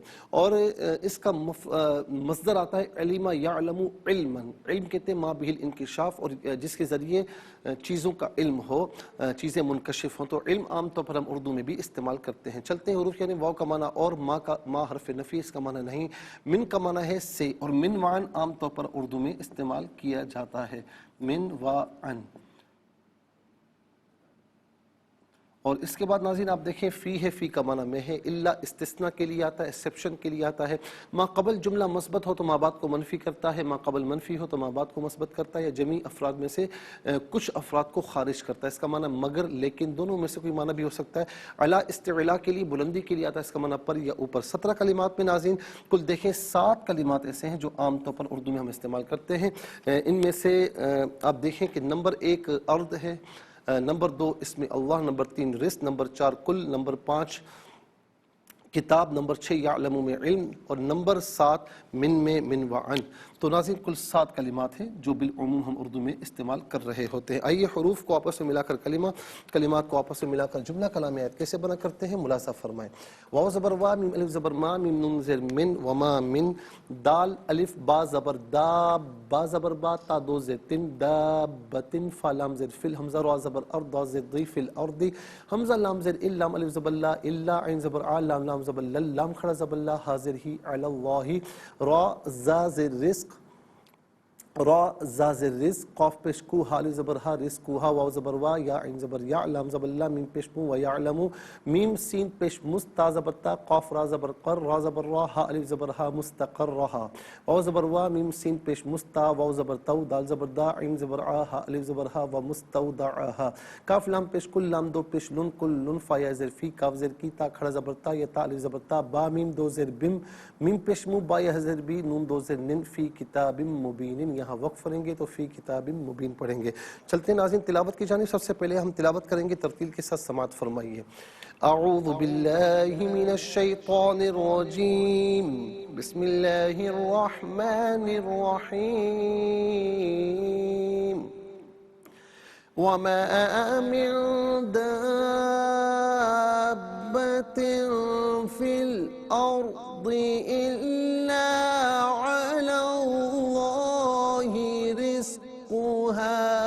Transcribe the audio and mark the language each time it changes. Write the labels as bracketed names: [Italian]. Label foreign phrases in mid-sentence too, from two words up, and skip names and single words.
[Urdu] اور اس کا مصدر آتا ہے [Arabic] علم یعلم علما. [Urdu] علم کہتے ہیں [Arabic] ما بہ الانکشاف، [Urdu] اور جس کے ذریعے چیزوں کا علم ہو، چیزیں منکشف ہوں. تو علم عام طور پر ہم اردو میں بھی استعمال کرتے ہیں. چلتے ہیں حروف یعنی واو کا معنی اور ما حرف نفی، اس کا معنی نہیں. من کا معنی ہے سے، اور من وعن عام طور پر اردو میں استعمال کیا جاتا ہے. من وعن. اور اس کے بعد ناظرین آپ دیکھیں فی ہے، فی کا معنی میں ہے. الا استثناء کے لیے آتا ہے، ایکسیپشن کے لیے آتا ہے. ما قبل جملہ مثبت ہو تو ما بعد کو منفی کرتا ہے، ما قبل منفی ہو تو ما بعد کو مثبت کرتا ہے، یا جمیع افراد میں سے کچھ افراد کو خارج کرتا ہے. اس کا معنی مگر، لیکن، دونوں میں سے کوئی معنی بھی ہو سکتا ہے. علی استعلاء کے لیے، بلندی کے لیے آتا ہے. اس کا معنی پر یا اوپر. 17 کلمات میں ناظرین کل دیکھیں 7 کلمات ایسے ہیں جو عام طور پر اردو میں ہم استعمال کرتے ہیں. ان میں سے آپ دیکھیں کہ نمبر 1 ارض ہے، نمبر 2 اس میں اللہ، نمبر 3 رزق، نمبر 4 کل، نمبر 5 کتاب، نمبر 6 یعلم میں علم، اور نمبر 7 من میں من وعن. تو ناظرین کل 7 کلمات ہیں جو بالعموم ہم اردو میں استعمال کر رہے ہوتے ہیں. آئیے حروف کو آپس میں ملا کر کلمات کو آپس میں ملا کر جملہ کلامیات کیسے بنا کرتے ہیں ملاحظہ فرمائیں. واو زبر وا، میم الف زبر ما، میم نون زیر من، [Arabic] وما من. [Urdu] دال الف با زبر دا، با زبر با، تا دو زیر تن، دابتن، فا لام زیر فل، حمزہ را زبر ارض، دا زیر ضی [Arabic] فل ارض، [Urdu] حمزہ لام زیر ال، لام الف زبر لا، الا عین زبر آ، لام لام زبر لل، لام کھڑا زبر لا، حاضر ہی [Arabic] علی اللہ، [Urdu] را زا زیر رزق، را زا زر رزق، قاف پیش کو، حال زبر ہا، [Arabic] رزق ہا، [Urdu] واو زبر وا، یا عین زبر یا، لام زبر لا، میم پیش مو، [Arabic] و یعلم، [Urdu] میم سین پیش مست، تا زبر تا، قاف را زبر قر، را زبر را، ہا الف زبر ہا، [Arabic] مستقر رہا، [Urdu] واو زبر وا، میم سین پیش مستا، واو زبر تو، دال زبر دا، عین زبر آ، ہا الف زبر ہا، [Arabic] و مستودعہا، [Urdu] کاف لام پیش کل، لام دو پیش لن، [Arabic] کل لن، [Urdu] فا یا زر فی، کاف زر کی، تا کھڑا زبر تا، یا تا الف زبر تا، با میم دو زر بم، میم پیش مو، با یا زر بی، نون دو زر نن، [Arabic] فی کتاب مبین. [Urdu] یہاں وقف پڑھیں گے تو [Arabic] فی کتاب مبین [Urdu] پڑھیں گے. چلتے ہیں ناظرین تلاوت کی جانب. سب سے پہلے ہم تلاوت کریں گے، ترتیل کے ساتھ سماعت فرمائیے. [Arabic] اعوذ باللہ من الشیطان الرجیم، بسم اللہ الرحمن الرحیم. وما من دابة في الأرض إلا على الله رزقها